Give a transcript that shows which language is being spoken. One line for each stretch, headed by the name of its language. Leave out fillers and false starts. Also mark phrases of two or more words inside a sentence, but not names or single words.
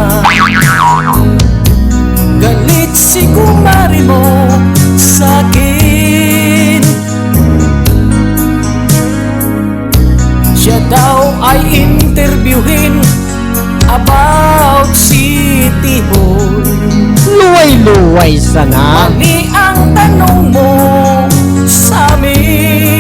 Filipino: Galit si kumari mo sa'kin. Siya daw ay interviewin about City Hall.
Bikol: Luway-luway sana.
Filipino: Mali ang tanong mo sa'min.